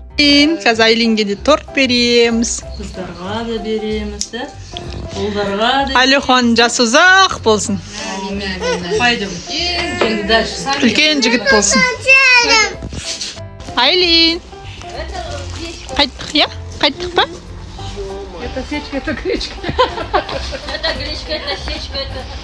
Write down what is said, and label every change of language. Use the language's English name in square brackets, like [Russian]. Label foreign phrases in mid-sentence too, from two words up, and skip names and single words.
[Kazakh] Қазір Айлинге де торт береміз. Қыздарға да береміз, да? Ұлдарға да. Алихан жасы ұзақ болсын. [Russian] Пойдем. Енді дальше. [Kazakh] Үлкен жігіт болсын. Айлин. Қайттық, я? Қайттық па? [Russian] Это сечка, это гречка. Это гречка, это сечка, это...